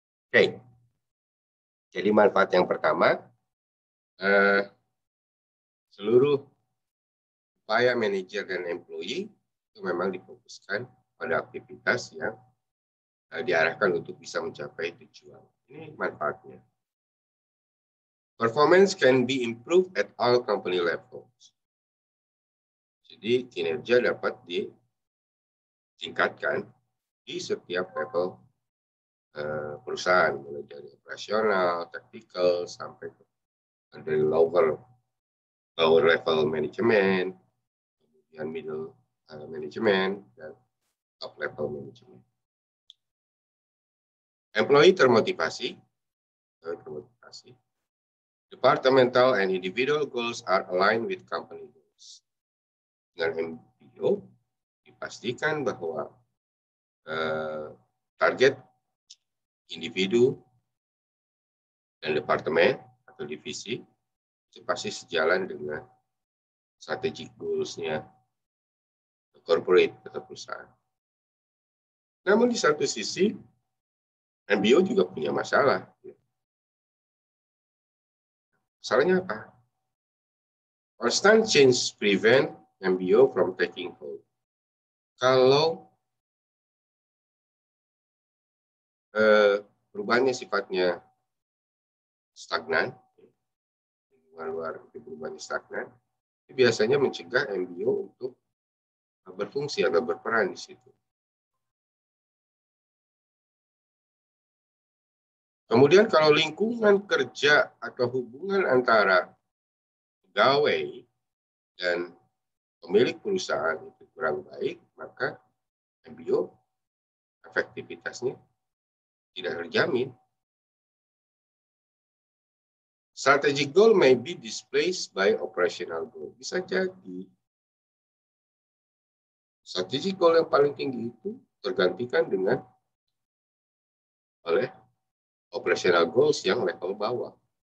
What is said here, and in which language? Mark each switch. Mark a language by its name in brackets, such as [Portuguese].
[Indonesian] Oke, jadi manfaat yang pertama, seluruh upaya manajer dan employee itu memang difokuskan pada aktivitas yang diarahkan untuk bisa mencapai tujuan. Ini manfaatnya. [English] Performance can be improved at all company levels. [Indonesian] Jadi kinerja dapat ditingkatkan di setiap level perusahaan, mulai dari operasional, taktikal, sampai dari lower level manajemen, kemudian middle management, dan top level management. Employee termotivasi. [English] Departmental and individual goals are aligned with company goals. [Indonesian] Dengan MBO, dipastikan bahwa target individu dan departemen atau divisi itu pasti sejalan dengan strategic goals-nya corporate atau perusahaan. Namun di satu sisi, MBO juga punya masalah. Masalahnya apa? [English] Constant change prevent MBO from taking hold. [Indonesian] Kalau perubahannya sifatnya stagnan, luar perubahannya stagnan, itu biasanya mencegah MBO untuk berfungsi atau berperan di situ. Kemudian kalau lingkungan kerja atau hubungan antara pegawai dan pemilik perusahaan itu kurang baik, maka MBO efektivitasnya tidak terjamin. [English] Strategic goal may be displaced by operational goal. [Indonesian] Bisa jadi strategic goal yang paling tinggi itu tergantikan dengan oleh operational goals yang level bawah.